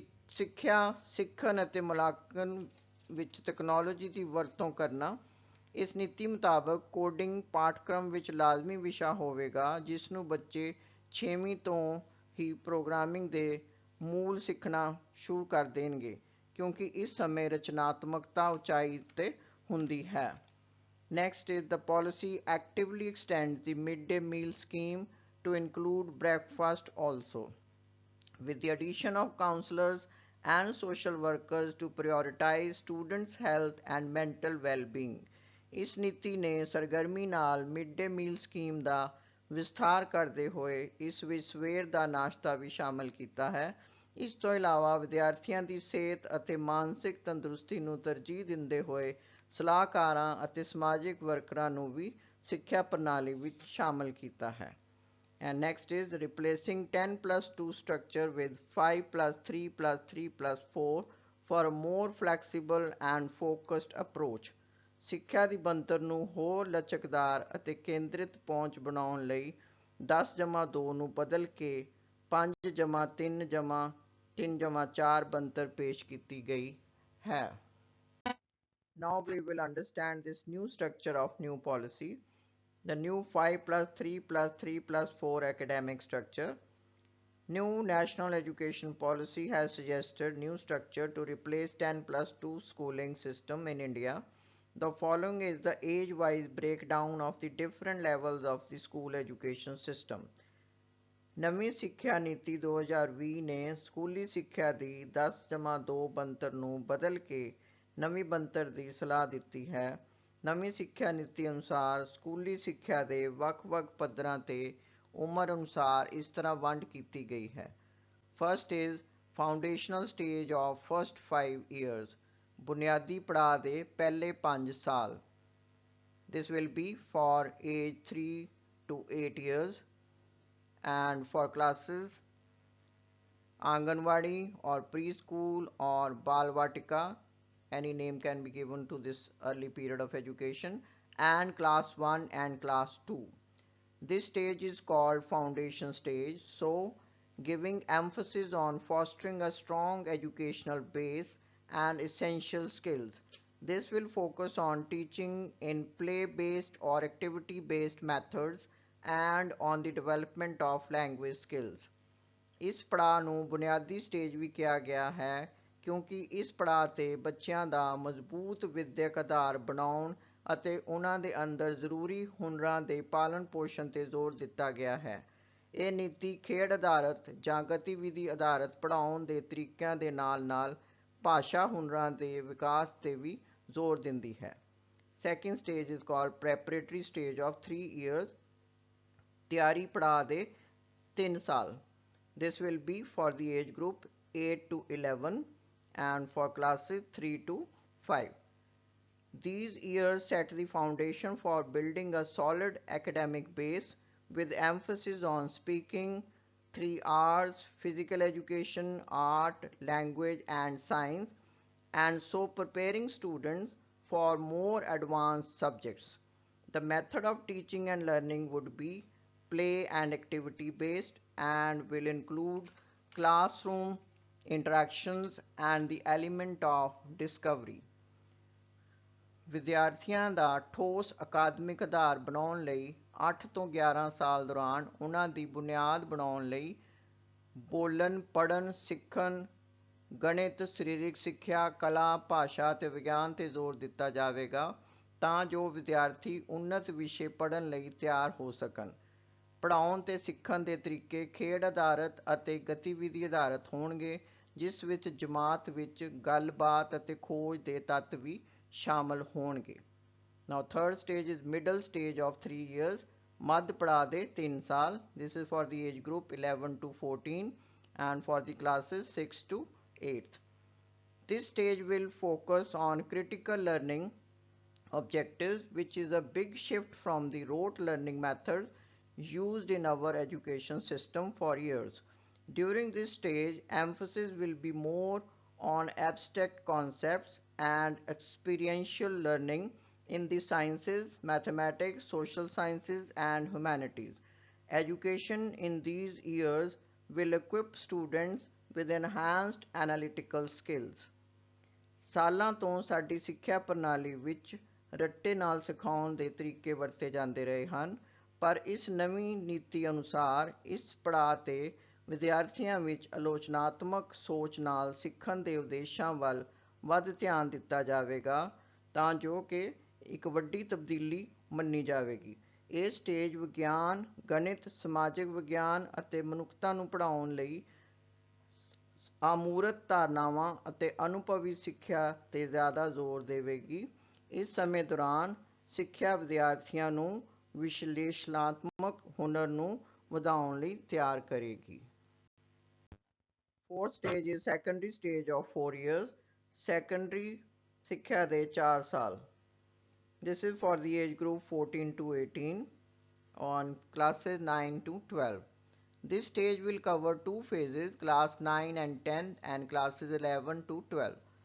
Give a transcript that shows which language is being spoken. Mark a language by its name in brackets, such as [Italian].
[Punjabi] ਸਿੱਖਿਆ ਸਿੱਖਣ ਅਤੇ ਮੁਲਾਂਕਣ ਵਿੱਚ ਤਕਨਾਲੋਜੀ ਦੀ ਵਰਤੋਂ ਕਰਨਾ। ਇਸ ਨੀਤੀ ਮੁਤਾਬਕ ਕੋਡਿੰਗ ਪਾਠਕ੍ਰਮ ਵਿੱਚ ਲਾਜ਼ਮੀ ਵਿਸ਼ਾ ਹੋਵੇਗਾ ਜਿਸ ਨੂੰ ਬੱਚੇ 6ਵੀਂ ਤੋਂ ਹੀ ਪ੍ਰੋਗਰਾਮਿੰਗ ਦੇ ਮੂਲ ਸਿੱਖਣਾ ਸ਼ੁਰੂ ਕਰ ਦੇਣਗੇ ਕਿਉਂਕਿ ਇਸ ਸਮੇਂ ਰਚਨਾਤਮਕਤਾ ਉਚਾਈ ਉੱਤੇ ਹੁੰਦੀ ਹੈ। [English] Next is the policy actively extends the midday meal scheme to include breakfast also, with the addition of counselors and social workers to prioritize students' health and mental well-being. [Punjabi] ਇਸ ਨੀਤੀ ਨੇ ਸਰਗਰਮੀ ਨਾਲ ਮਿਡ ਡੇ ਮੀਲ ਸਕੀਮ ਦਾ ਵਿਸਥਾਰ ਕਰਦੇ ਹੋਏ ਇਸ ਵਿੱਚ ਸਵੇਰ ਦਾ ਨਾਸ਼ਤਾ ਵੀ ਸ਼ਾਮਲ ਕੀਤਾ ਹੈ। ਇਸ ਤੋਂ ਇਲਾਵਾ ਵਿਦਿਆਰਥੀਆਂ ਦੀ ਸਿਹਤ ਅਤੇ ਮਾਨਸਿਕ ਤੰਦਰੁਸਤੀ ਨੂੰ ਤਰਜੀਹ ਦਿੰਦੇ ਹੋਏ ਸਲਾਹਕਾਰਾਂ ਅਤੇ ਸਮਾਜਿਕ ਵਰਕਰਾਂ ਨੂੰ ਵੀ ਸਿੱਖਿਆ ਪ੍ਰਣਾਲੀ ਵਿੱਚ ਸ਼ਾਮਲ ਕੀਤਾ ਹੈ। [English] And next is replacing 10+2 structure with 5+3+3+4 for a more flexible and focused approach. [Punjabi] ਸਿੱਖਿਆ ਦੀ ਬਣਤਰ ਨੂੰ ਹੋਰ ਲਚਕਦਾਰ ਅਤੇ ਕੇਂਦਰਿਤ ਪਹੁੰਚ ਬਣਾਉਣ ਲਈ 10+2 ਨੂੰ ਬਦਲ ਕੇ 5+3+3+4 ਬਣਤਰ ਪੇਸ਼ ਕੀਤੀ ਗਈ ਹੈ। [English] Now we will understand this new structure of new policy. The new 5+3+3+4 academic structure. New national education policy has suggested new structure to replace 10 plus 2 schooling system in India. The following is the age-wise breakdown of the different levels of the school education system. [Punjabi] ਨਵੀਂ ਸਿੱਖਿਆ ਨੀਤੀ 2020 ਨੇ ਸਕੂਲੀ ਸਿੱਖਿਆ ਦੀ 10-2 ਬਣਤਰ ਨੂੰ ਬਦਲ ਕੇ ਨਵੀਂ ਬਣਤਰ ਦੀ ਸਲਾਹ ਦਿੱਤੀ ਹੈ। ਨਵੀਂ ਸਿੱਖਿਆ ਨੀਤੀ ਅਨੁਸਾਰ ਸਕੂਲੀ ਸਿੱਖਿਆ ਦੇ ਵੱਖ-ਵੱਖ ਪੱਧਰਾਂ ਤੇ ਉਮਰ ਅਨੁਸਾਰ ਇਸ ਤਰ੍ਹਾਂ ਵੰਡ ਕੀਤੀ ਗਈ ਹੈ। [English] first is foundational stage of first 5 years, [Punjabi] ਬੁਨਿਆਦੀ ਪੜਾਅ ਦੇ ਪਹਿਲੇ 5 ਸਾਲ। [English] This will be for age 3 to 8 years. And for classes Anganwadi or preschool or Balvatika, any name can be given to this early period of education, and class 1 and class 2. This stage is called foundation stage, so giving emphasis on fostering a strong educational base and essential skills. This will focus on teaching in play-based or activity-based methods and on the development of language skills. [Punjabi] ਇਸ ਪੜਾਅ ਨੂੰ ਬੁਨਿਆਦੀ stage ਵੀ ਕਿਹਾ ਗਿਆ ਹੈ ਕਿਉਂਕਿ ਇਸ ਪੜਾਅ ਤੇ ਬੱਚਿਆਂ ਦਾ ਮਜ਼ਬੂਤ ਵਿਦਿਅਕ ਆਧਾਰ ਬਣਾਉਣ ਅਤੇ ਉਹਨਾਂ ਦੇ ਅੰਦਰ ਜ਼ਰੂਰੀ ਹੁਨਰਾਂ ਦੇ ਪਾਲਣ ਪੋਸ਼ਣ ਤੇ ਜ਼ੋਰ ਦਿੱਤਾ ਗਿਆ ਹੈ। ਇਹ ਨੀਤੀ ਖੇਡ ਆਧਾਰਿਤ ਜਾਂ ਗਤੀਵਿਧੀ ਆਧਾਰਿਤ ਪੜ੍ਹਾਉਣ ਦੇ ਤਰੀਕਿਆਂ ਦੇ ਨਾਲ ਭਾਸ਼ਾ ਹੁਨਰਾਂ ਦੇ ਵਿਕਾਸ ਤੇ ਵੀ ਜ਼ੋਰ ਦਿੰਦੀ ਹੈ। [English] second stage is called preparatory stage of 3 years, [Punjabi] ਤਿਆਰੀ ਪੜਾਅ ਦੇ 3 ਸਾਲ। [English] This will be for the age group 8 to 11 and for classes 3 to 5. These years set the foundation for building a solid academic base with emphasis on speaking, 3 R's, physical education, art, language and science, and so preparing students for more advanced subjects. The method of teaching and learning would be play and activity based and will include classroom interactions and the element of discovery. [Punjabi] ਵਿਦਿਆਰਥੀਆਂ ਦਾ ਠੋਸ ਅਕਾਦਮਿਕ ਆਧਾਰ ਬਣਾਉਣ ਲਈ 8 ਤੋਂ 11 ਸਾਲ ਦੌਰਾਨ ਉਹਨਾਂ ਦੀ ਬੁਨਿਆਦ ਬਣਾਉਣ ਲਈ ਬੋਲਣ, ਪੜ੍ਹਨ, ਸਿੱਖਣ, ਗਣਿਤ, ਸਰੀਰਕ ਸਿੱਖਿਆ, ਕਲਾ, ਭਾਸ਼ਾ ਅਤੇ ਵਿਗਿਆਨ ਤੇ ਜ਼ੋਰ ਦਿੱਤਾ ਜਾਵੇਗਾ ਤਾਂ ਜੋ ਵਿਦਿਆਰਥੀ ਉੱਨਤ ਵਿਸ਼ੇ ਪੜ੍ਹਨ ਲਈ ਤਿਆਰ ਹੋ ਸਕਣ। ਪੜ੍ਹਾਉਣ ਤੇ ਸਿੱਖਣ ਦੇ ਤਰੀਕੇ ਖੇਡ ਆਧਾਰਿਤ ਅਤੇ ਗਤੀਵਿਧੀ ਆਧਾਰਿਤ ਹੋਣਗੇ ਜਿਸ ਵਿੱਚ ਜਮਾਤ ਵਿੱਚ ਗੱਲਬਾਤ ਅਤੇ ਖੋਜ ਦੇ ਤੱਤ ਵੀ ਸ਼ਾਮਲ ਹੋਣਗੇ। [English] Now third stage is middle stage of 3 years, [Punjabi] ਮੱਧ ਪੜਾਅ ਦੇ 3 ਸਾਲ। [English] This is for the age group 11 to 14 and for the classes 6 to 8. This stage will focus on critical learning objectives, which is a big shift from the rote learning method used in our education system for years. During this stage, emphasis will be more on abstract concepts and experiential learning in the sciences, mathematics, social sciences, and humanities. Education in these years will equip students with enhanced analytical skills. [Punjabi] ਸਾਲਾਂ ਤੋਂ ਸਾਡੀ ਸਿੱਖਿਆ ਪ੍ਰਣਾਲੀ ਵਿੱਚ ਰੱਟੇ ਨਾਲ ਸਿਖਾਉਣ ਦੇ ਤਰੀਕੇ ਵਰਤੇ ਜਾਂਦੇ ਰਹੇ ਹਨ, ਪਰ ਇਸ ਨਵੀਂ ਨੀਤੀ ਅਨੁਸਾਰ ਇਸ ਪੜਾਅ ਤੇ ਵਿਦਿਆਰਥੀਆਂ ਵਿੱਚ ਆਲੋਚਨਾਤਮਕ ਸੋਚ ਨਾਲ ਸਿੱਖਣ ਦੇ ਉਦੇਸ਼ਾਂ ਵੱਲ ਵੱਧ ਧਿਆਨ ਦਿੱਤਾ ਜਾਵੇਗਾ ਤਾਂ ਜੋ ਕਿ ਇੱਕ ਵੱਡੀ ਤਬਦੀਲੀ ਮੰਨੀ ਜਾਵੇਗੀ। ਇਹ ਸਟੇਜ ਵਿਗਿਆਨ, ਗਣਿਤ, ਸਮਾਜਿਕ ਵਿਗਿਆਨ ਅਤੇ ਮਨੁੱਖਤਾ ਨੂੰ ਪੜ੍ਹਾਉਣ ਲਈ ਅਮੂਰਤ ਧਾਰਨਾਵਾਂ ਅਤੇ ਅਨੁਭਵੀ ਸਿੱਖਿਆ ਤੇ ਜ਼ਿਆਦਾ ਜ਼ੋਰ ਦੇਵੇਗੀ। ਇਸ ਸਮੇਂ ਦੌਰਾਨ ਸਿੱਖਿਆ ਵਿਦਿਆਰਥੀਆਂ ਨੂੰ ਵਿਸ਼ਲੇਸ਼ਣਾਤਮਕ ਹੁਨਰ ਨੂੰ ਵਧਾਉਣ ਲਈ ਤਿਆਰ ਕਰੇਗੀ। [English] Fourth stage is secondary stage of 4 years, secondary [Punjabi] ਸਿੱਖਿਆ ਦੇ 4 ਸਾਲ। [English] This is for the age group 14 to 18 on classes 9 to 12. This stage will cover 2 phases, class 9 and 10 and classes 11 to 12.